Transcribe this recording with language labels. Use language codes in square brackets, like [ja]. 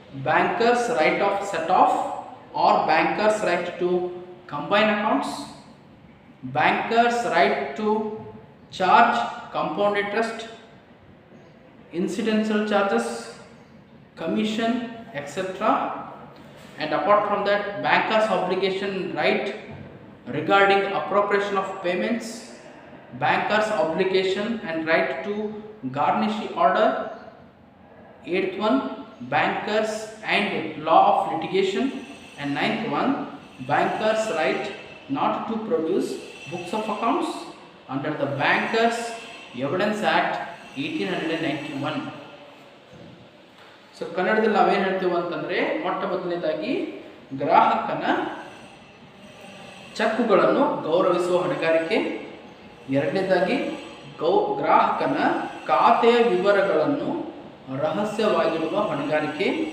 [en] Bankers right of set off or bankers right to combine accounts, bankers right to charge compound interest, incidental charges, commission, etc. And apart from that, bankers obligation right regarding appropriation of payments, bankers obligation and right to garnish order. 8th one, bankers and law of litigation. And 9th one, bankers right not to produce books of accounts under the Bankers Evidence Act 1891. [kn] So ಕನ್ನಡದಲ್ಲಿ ನಾವೇನು ಹೇಳ್ತೀವಿ ಅಂತಂದರೆ, ಮೊಟ್ಟ ಮೊದಲನೇದಾಗಿ ಗ್ರಾಹಕನ ಚೆಕ್ಕುಗಳನ್ನು ಗೌರವಿಸುವ ಹೊಣೆಗಾರಿಕೆ, ಎರಡನೇದಾಗಿ ಗ್ರಾಹಕನ ಖಾತೆಯ ವಿವರಗಳನ್ನು ರಹಸ್ಯವಾಗಿಡುವ ಹೊಣೆಗಾರಿಕೆ,